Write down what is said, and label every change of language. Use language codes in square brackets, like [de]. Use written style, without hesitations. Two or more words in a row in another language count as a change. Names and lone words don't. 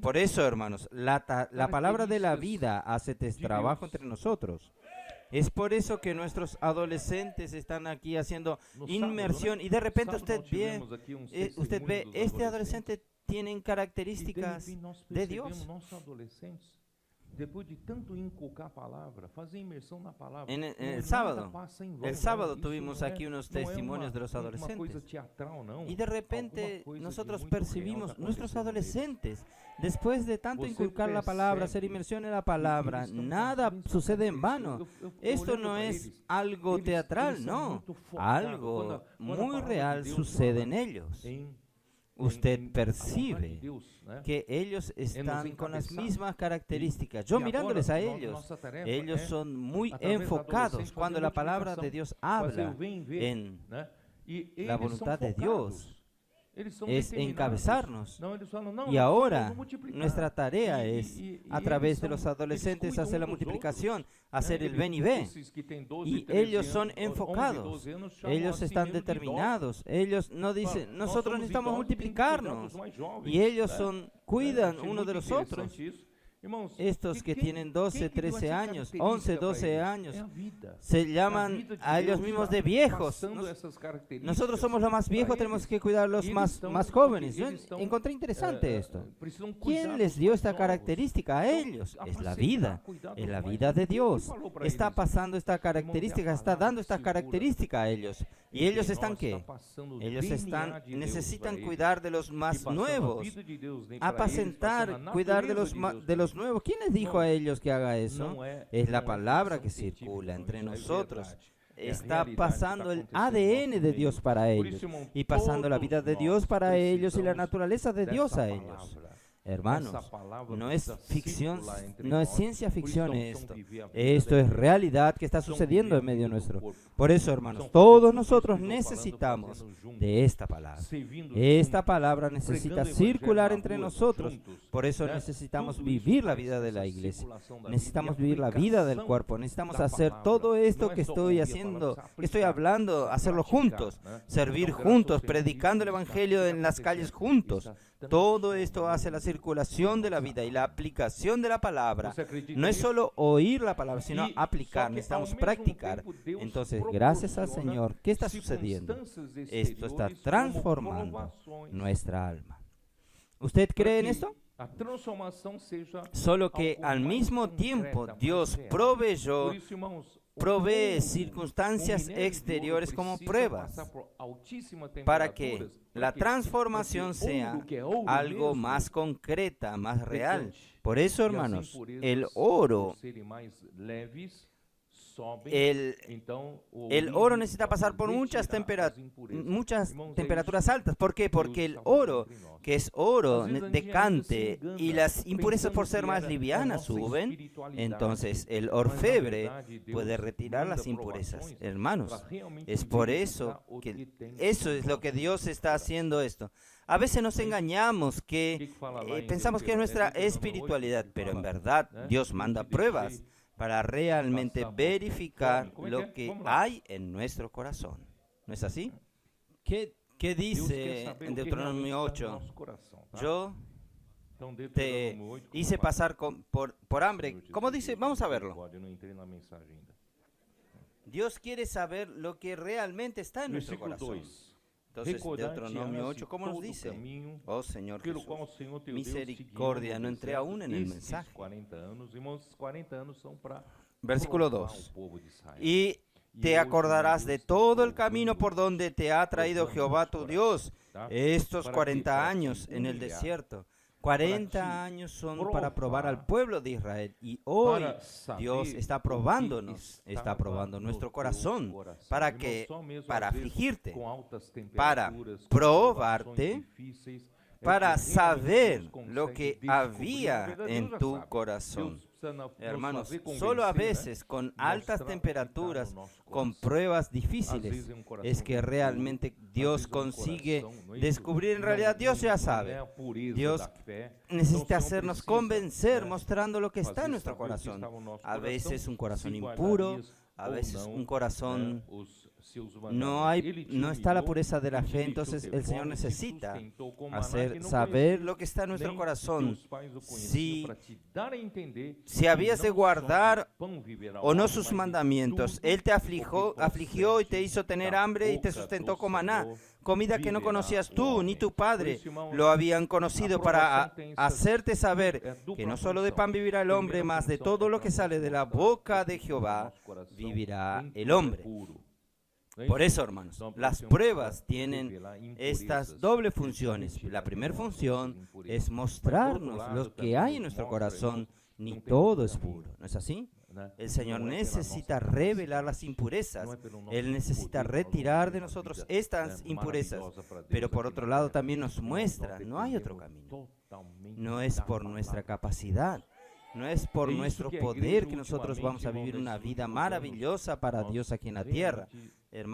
[es] Por eso, hermanos, la palabra de la vida hace este trabajo entre nosotros. Es por eso que nuestros adolescentes están aquí haciendo inmersión y de repente usted ve, este adolescente tiene características de Dios. Después de tanto inculcar [pt] palavra, fazer imersão na palavra. [es] El sábado tuvimos aquí unos testimonios de los adolescentes. Y de repente nosotros percibimos nuestros adolescentes, después de tanto inculcar la palabra, hacer inmersión en la palabra, nada sucede en vano. Esto no es algo teatral, no. Algo muy real sucede en ellos. Usted percibe que ellos están con las mismas características. Yo mirándoles a ellos son muy enfocados cuando la palabra de Dios habla en la voluntad de Dios. es encabezarnos. [pt] Não, eles falam, não, [es] Y [pt] nós [es] ahora [pt] vamos multiplicar. [es] nuestra tarea es, a través de los adolescentes, hacer la multiplicación, hacer el ven y ve. [pt] Esses que têm 12, [es] Y [pt] 13 [es] ellos son [pt] anos, 11, [es] enfocados, [pt] 12 anos, chamam [es] ellos [pt] a si [es] están [pt] mesmo de [es] determinados, ellos no [pt] idosos. [es] dicen, [pt] Falam, [es] nosotros [pt] "Nós somos [es] necesitamos [pt] idosos, tem que cuidar [es] multiplicarnos. [pt] dos mais jovens", [es] Y ellos [pt] né? [es] son, cuidan [pt] Achei [es] uno de [pt] muito [es] los otros. [pt] interessante isso. Irmãos, [es] Estos que tienen 12, [pt] que deu essa [es] 13 años, [pt] característica [es] 11, [pt] para [es] 12 [pt] eles? [es] años, [pt] É a vida. [es] se [pt] A [es] llaman [pt] vida de [es] a ellos [pt] Deus [es] mismos [pt] está [es] de viejos. [pt] passando essas características [es] Nosotros somos los más viejos, [pt] para [es] tenemos [pt] eles. [es] que cuidar a los Y más, [pt] ellos estão- [es] más jóvenes. Yo [pt] eles estão, [es] encontré interesante esto. [pt] precisam cuidar [es] ¿Quién les [pt] dos [es] dio [pt] mais [es] esta [pt] novos. [es] característica a [pt] Então, [es] ellos? Es la [pt] apacentar, [es] vida, [pt] cuidar [es] es [pt] dos [es] la [pt] mais [es] vida de [pt] novos. [es] Dios. [pt] Quem falou para [es] Está [pt] eles? [es] pasando esta [pt] Irmãos, é a [es] característica, está [pt] palavra [es] dando esta [pt] segura. [es] característica a ellos. ¿Y ellos [pt] Porque [es] están [pt] nós [es] qué? [pt] está passando o [es] Ellos [pt] DNA [es] están, [pt] de Deus [es] necesitan [pt] para [es] cuidar de los [pt] eles. E [es] más [pt] passando a [es] nuevos, [pt] vida de Deus nem para eles, [es] apacentar, [pt] passando a [es] cuidar de [pt] natureza [es] los, [pt] Deus [es] de los [pt] para [es] nuevos. ¿Quién les dijo a ellos que haga [pt] eles. [es] eso? [pt] Não é, [es] Es la [pt] não é [es] palabra [pt] ficção [es] que [pt] científica, [es] circula [pt] não, [es] entre [pt] isso é [es] nosotros. [pt] verdade. É a [es] Está [pt] realidade que [es] pasando el [pt] está acontecendo no [es] ADN [pt] nosso [es] de [pt] meio. [es] Dios para [pt] Por [es] ellos [pt] isso, irmão, [es] y pasando la vida de [pt] todos [es] Dios [pt] nós [es] para ellos y la [pt] precisamos [es] naturaleza de Dios [pt] dessa [es] a ellos. [pt] palavra. [es] Hermanos, [pt] Essa palavra [es] no es [pt] precisa [es] ficción, [pt] circular entre [es] no es [pt] nós. [es] ciencia [pt] Por isso, [es] ficción [pt] são [es] esto. [pt] viver a vida [es] Esto [pt] de [es] es [pt] Deus. [es] realidad que está [pt] São [es] sucediendo [pt] viver [es] en medio [pt] a vida do [es] nuestro. [pt] corpo. [es] Por eso, hermanos, [pt] São [es] todos [pt] fazer tudo [es] nosotros [pt] isso que eu estou [es] necesitamos [pt] falando, fazendo juntos, [es] de esta palabra. [pt] servindo [es] Esta [pt] juntos, [es] palabra necesita [pt] pregando o evangelho [es] circular [pt] na [es] entre [pt] rua, [es] nosotros. [pt] juntos, [es] Por eso [pt] né? [es] necesitamos [pt] Tudo isso [es] vivir la [pt] faz [es] vida de la [pt] essa [es] iglesia. [pt] circulação da [es] Necesitamos [pt] vida e [es] vivir la vida del [pt] aplicação [es] cuerpo. Necesitamos [pt] da [es] hacer [pt] palavra. [es] todo esto [pt] Não é [es] que [pt] só [es] estoy [pt] ouvir a [es] haciendo, [pt] palavra, [es] que estoy [pt] aplicar, [es] hablando, hacerlo [pt] praticar, [es] juntos, [pt] né? [es] servir [pt] Então, [es] juntos, [pt] graças ao [es] predicando el [pt] Senhor, isso [es] evangelio [pt] está [es] en las calles [pt] acontecendo. [es] juntos. [pt] Isso está [es] Todo [pt] transformando [es] esto [pt] a [es] hace la [pt] vida. [es] circulación de la vida y la aplicación de la palabra. [pt] Você acredita [es] No es [pt] nisso? [es] solo oír la palabra, sino [pt] E [es] aplicar. [pt] só que, [es] Necesitamos [pt] ao mesmo [es] practicar. [pt] tempo, Deus [es] Entonces, gracias al [pt] proporciona [es] Señor, ¿qué está sucediendo? [pt] circunstâncias [es] Esto está [pt] exteriores como [es] transformando [pt] provações [es] nuestra alma. ¿Usted cree en [pt] para que [es] esto? [pt] a transformação seja [es] Solo que [pt] algo [es] al [pt] mais [es] mismo [pt] concreta, [es] tiempo [pt] mais [es] Dios [pt] real. [es] proveyó, [pt] Por isso, irmãos, o [es] provee [pt] ouro, [es] circunstancias [pt] o minério de ouro [es] exteriores como [pt] precisa [es] pruebas [pt] passar por altíssimas [es] para que [pt] temperaturas. [es] la [pt] ¿Para quê? [es] transformación [pt] Porque [es] sea [pt] ouro, que é ouro [es] algo [pt] mesmo, [es] más concreta, más real. [pt] decante. [es] Por eso, [pt] E as [es] hermanos, [pt] impurezas, [es] el oro, [pt] por serem mais leves, sobem. [es] el [pt] Então, o [es] El [pt] ourinho [es] oro necesita [pt] pode [es] pasar por [pt] retirar as impurezas. [es] muchas [pt] Irmãos, é [es] temperaturas [pt] isso [es] altas. ¿Por qué? [pt] que [es] Porque [pt] Deus [es] el [pt] está fazendo [es] oro, [pt] entre nós. [es] que es oro [pt] Às vezes a gente [es] decante [pt] ainda se engana, [es] y las impurezas por [pt] pensando [es] ser [pt] que [es] más [pt] era a [es] livianas [pt] nossa [es] suben, [pt] espiritualidade. [es] entonces el [pt] Mas, na [es] orfebre [pt] verdade, Deus [es] puede retirar [pt] manda [es] las impurezas. [pt] provações [es] Hermanos, [pt] para realmente [es] es por [pt] verificar [es] eso [pt] o [es] que [pt] tem [es] eso es lo que Dios está haciendo esto. A veces nos engañamos que [pt] fala lá em [es] pensamos que es nuestra [pt] Deuteronômio 8, [es] espiritualidad, [pt] ele [es] pero en [pt] fala, [es] verdad [pt] né? [es] Dios [pt] Eu [es] manda [pt] te [es] pruebas [pt] deixei [es] para realmente [pt] pasar por [es] verificar fome. ¿Cómo es lo [pt] que? [es] que [pt] Vamos lá. [es] hay en nuestro corazón. ¿No es así? ¿Qué [pt] Deus quer [es] dice [pt] saber [es] en [pt] o que [es] Deuteronomio [pt] realmente está [es] 8? [pt] no nosso coração, tá? [es] Yo [pt] Então, [es] te [pt] Deuteronômio 8, [es] hice [pt] como [es] pasar por hambre. [pt] vai? [es] ¿Cómo dice? Vamos a verlo. [pt] Pode, eu não entrei na mensagem ainda. [es] Dios quiere saber lo que realmente está en nuestro [pt] Versículo [es] corazón. [pt] 2. [es] Entonces, [pt] Recordar-te-ás [es] Deuteronomio 8, ¿cómo nos [pt] todo [es] dice? [pt] caminho [es] Oh Señor [pt] pelo [es] Jesús, [pt] qual o Senhor teu Deus te guiou [es] misericordia, [pt] no [es] no entré [pt] deserto [es] aún en el [pt] esses [es] mensaje. [pt] 40 anos, irmãos, 40 anos são para [es] Versículo [pt] provar [es] 2. [pt] o povo de Israel. [es] Y te [pt] hoje, [es] acordarás de [pt] Deus [es] todo [pt] está [es] el camino por [pt] provando, [es] donde te ha traído [pt] provando [es] Jehová [pt] nosso [es] tu [pt] coração, [es] Dios [pt] tá? [es] estos [pt] Para que- [es] 40 [pt] para te [es] años en el [pt] humilhar, [es] desierto. [pt] para [es] 40 [pt] te [es] años son para probar al [pt] provar, [es] pueblo de Israel. Y hoy [pt] para saber [es] Dios está [pt] o que [es] probándonos, está [pt] estava [es] probando [pt] no [es] nuestro [pt] teu [es] corazón. [pt] coração. [es] ¿Para [pt] Irmãos, [es] qué? [pt] só mesmo, [es] Para [pt] às vezes, [es] afligirte, [pt] com altas [es] para [pt] temperaturas, com [es] probarte, [pt] provações difíceis, é [es] para [pt] que [es] saber [pt] realmente Deus [es] lo [pt] consegue [es] que [pt] descobrir. [es] había [pt] Na verdade, [es] en [pt] Deus já [es] tu [pt] sabe. [es] corazón. [pt] Deus precisa nos [es] Hermanos, [pt] fazer [es] solo a [pt] convencer, né? [es] veces con altas [pt] Mostrar o que [es] temperaturas, [pt] está no nosso [es] con [pt] coração. [es] pruebas [pt] Às [es] difíciles, [pt] vezes é um coração [es] es que [pt] impuro, [es] realmente [pt] às [es] Dios [pt] vezes é um [es] consigue [pt] coração, não é isso? [es] descubrir en [pt] Não- [es] realidad, Dios ya [pt] não [es] sabe. [pt] é a pureza [es] Dios [pt] da fé. [es] Necesita [pt] Então, o Senhor [es] hacernos [pt] precisa, [es] convencer, [pt] né, [es] mostrando lo que está [pt] fazer [es] en nuestro [pt] saber o que [es] corazón. [pt] estava no nosso [es] A [pt] coração, [es] veces un corazón [pt] se [es] impuro, [pt] guardarias [es] a [pt] ou [es] veces [pt] não, [es] un corazón [pt] né, os seus [es] no [pt] mandamentos. Ele [es] hay, [pt] te [es] no está la [pt] humilhou, [es] pureza de la [pt] ele te [es] fe, [pt] deixou [es] entonces [pt] ter [es] el Señor [pt] fome, te [es] necesita [pt] sustentou com maná que [es] hacer [pt] não [es] saber [pt] conhecias, [es] lo que está en nuestro [pt] nem [es] corazón. [pt] teus pais o conheciam, [es] Si, [pt] para te dar a entender [es] si [pt] que [es] habías de [pt] não só [es] guardar [pt] de pão viverá o [es] o no [pt] homem, [es] sus [pt] mas de [es] mandamientos, [pt] tudo [es] Él te [pt] o que [es] afligió y te [pt] procede [es] hizo tener [pt] da [es] hambre y te [pt] boca [es] sustentó [pt] do [es] con maná, [pt] Senhor [es] comida que no [pt] viverá [es] conocías [pt] o [es] tú ni [pt] homem. [es] tu [pt] Por [es] padre [pt] isso, irmãos, [es] lo habían conocido [pt] a [es] para [pt] provação tem essas- [es] hacerte saber [pt] é [es] que [pt] dupla [es] no solo de [pt] função. [es] pan vivirá el hombre, [pt] Primeira [es] mas de [pt] função [es] todo [pt] é [es] lo que [pt] para [es] sale [pt] nos [es] de la [pt] mostrar [es] boca [pt] o [es] de [pt] que [es] Jehová [pt] nosso coração [es] vivirá [pt] tem [es] el [pt] tudo é [es] hombre. [pt] puro. Não é [es] Por [pt] isso? [es] eso, hermanos, [pt] Então, [es] las [pt] precisamos [es] pruebas tienen [pt] revelar [es] estas [pt] impurezas, [es] dobles [pt] que [es] funciones. [pt] retirar [es] La primera [pt] nossas [es] función [pt] impurezas. [es] es [pt] Mas, por outro [es] mostrarnos [pt] lado, [es] lo [pt] também [es] que hay en [pt] nos [es] nuestro [pt] mostra, [es] corazón, [pt] irmãos, [es] ni [pt] não tem [es] todo [pt] outro [es] es [pt] caminho, [es] puro, ¿no es así? [pt] né? [es] El Señor [pt] Não é pela [es] necesita [pt] nossa [es] revelar las [pt] capacidade, [es] impurezas. [pt] não é pelo nosso [es] Él necesita [pt] poder, [es] retirar [pt] nós [es] de [pt] vamos [es] nosotros [pt] viver uma vida, [es] estas [pt] né, [es] impurezas. [pt] maravilhosa para Deus [es] Pero por [pt] aqui [es] otro [pt] na [es] lado [pt] terra. [es] también nos [pt] Irmãos, [es] muestra, [pt] nós [es] no hay otro [pt] dependemos [es] camino. [pt] totalmente [es] No es [pt] da [es] por nuestra [pt] palavra. [es] capacidad, no es por [pt] É isso [es] nuestro [pt] que a [es] poder [pt] igreja [es] que nosotros [pt] ultimamente, [es] vamos a [pt] irmão, [es] vivir una [pt] nesses [es] vida [pt] últimos [es] maravillosa para [pt] nós [es] Dios aquí en la [pt] realmente [es] tierra.